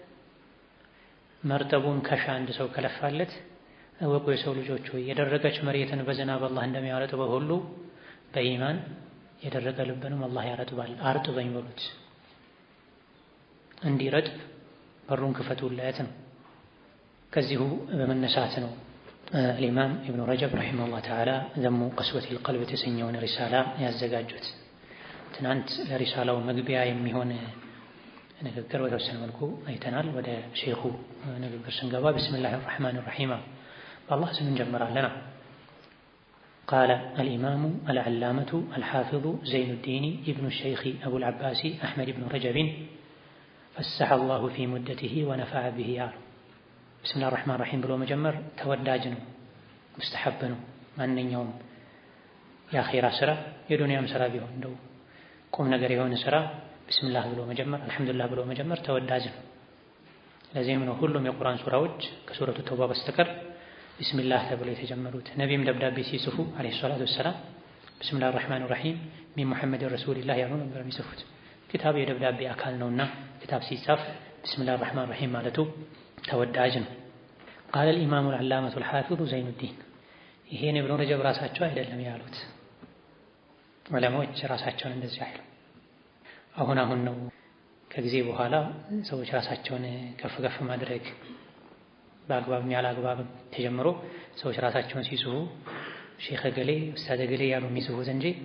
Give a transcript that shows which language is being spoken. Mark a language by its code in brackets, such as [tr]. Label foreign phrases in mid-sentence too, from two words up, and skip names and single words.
[am] መርጠቡን ከሻ አንድ ሰው ከለፋለት እወቁ የሰው ልጆች ሆይ የደረቀች መሬትን በዝናብ አላህ እንደሚያረጥበው ሁሉ በኢማን የደረቀ ልብንም አላህ ያረጥባል። አርጥበኝ በሉት፣ እንዲረጥብ በሩን ክፈቱለት ነው። ከዚሁ በመነሳት ነው [ar] الإمام ابن رجب رحمه الله تعالى ذم قسوة القلب [am] የተሰኘውን ሪሳላ ያዘጋጁት። ትናንት ለሪሳላው መግቢያ የሚሆን ንግግር በተወሰነ መልኩ አይተናል። ወደ ሼኹ ንግግር ስንገባ [ar] بسم الله الرحمن الرحيم [am] በአላህ ስም እንጀምራለን። [ar] قال الإمام العلامة الحافظ زين الدين ابن الشيخ أبو العباس أحمد بن رجب فسح الله في مدته ونفع به ያሉ بسم الله الرحمن الرحيم [am] ብሎ መጀመር ተወዳጅ ነው፣ ሙስተሐብ ነው። ማንኛውም የአኺራ ስራ የዱንያም ስራ ቢሆን እንደው ቁም ነገር የሆነ ስራ ቢስሚላህ ብሎ መጀመር አልሐምዱሊላህ ብሎ መጀመር ተወዳጅ ነው። ለዚህም ነው ሁሉም የቁርአን ሱራዎች ከሱረቱ ተውባ በስተቀር ቢስሚላህ ተብለው የተጀመሩት። ነቢይም ደብዳቤ ሲጽፉ [ar] عليه الصلاة والسلام بسم الله الرحمن الرحيم من محمد رسول الله [am] ያሉ ነበር የሚጽፉት። ኪታብ የደብዳቤ አካል ነውና ኪታብ ሲጻፍ [ar] بسم الله الرحمن الرحيم [am] ማለቱ ተወዳጅ ነው። ቃለ [ar] الإمام العلامة الحافظ زين الدين [am] ይሄን ኢብኑ ረጀብ ራሳቸው አይደለም ያሉት ዑለማዎች ራሳቸውን እንደዚህ አይሉ አሁን ነው ከጊዜ በኋላ ሰዎች ራሳቸውን ከፍ ማድረግ በአግባብ ያላግባብ ተጀምሮ ሰዎች ራሳቸውን ሲጽፉ ሼኽ ገሌ ኡስታዝ ገሌ ያሉ የሚጽፉት እንጂ